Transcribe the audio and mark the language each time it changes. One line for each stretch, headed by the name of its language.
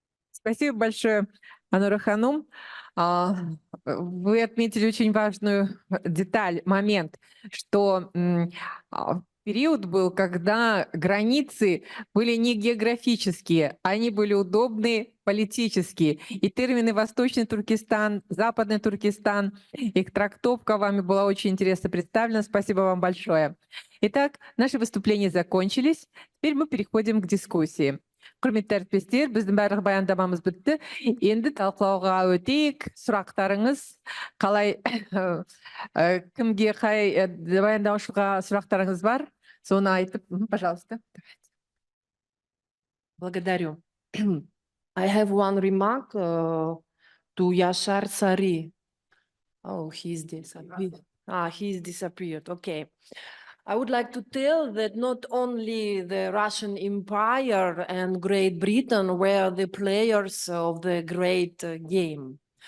Russian: Спасибо большое, Анура Ханум. Вы отметили очень важную деталь, момент, что период был, когда границы были не географические, они были удобные политические. И термины «Восточный Туркестан», «Западный Туркестан», их трактовка вами была очень интересно представлена. Спасибо вам большое. Итак, наши выступления закончились. Теперь мы переходим к дискуссии.
Kazakh: Құрметті әріптестер, біздің барлық баяндамамыз бітті. Енді талқылауға өтейік. Сұрақтарыңыз қалай, кімге қай баяндаушыға сұрақтарыңыз бар? Соны айтып, пожалуйста.
Russian: Благодарю.
English: I have one remark to Yashar Sari. Oh, he's disappeared. He's disappeared. Okay. I would like to tell that not only the Russian Empire and Great Britain were the players of the great game.